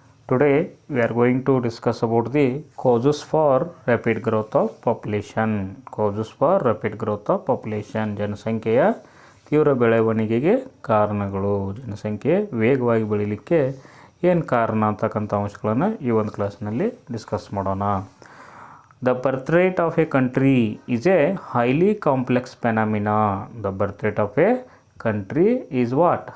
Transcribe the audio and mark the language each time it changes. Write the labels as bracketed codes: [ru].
[en] Today we are going to discuss about the causes for rapid growth of population. Causes for rapid growth of population. [kn] ಜನಸಂಖ್ಯೆಯ ತೀವ್ರ ಬೆಳವಣಿಗೆಗೆ ಕಾರಣಗಳು. ಜನಸಂಖ್ಯೆ ವೇಗವಾಗಿ ಬೆಳೀಲಿಕ್ಕೆ ಏನು ಕಾರಣ ಅಂತಕ್ಕಂಥ ಅಂಶಗಳನ್ನು ಈ ಒಂದು ಕ್ಲಾಸ್ನಲ್ಲಿ ಡಿಸ್ಕಸ್ ಮಾಡೋಣ. [en] The birth rate of a country is a highly complex phenomena. The birth rate of a country is what?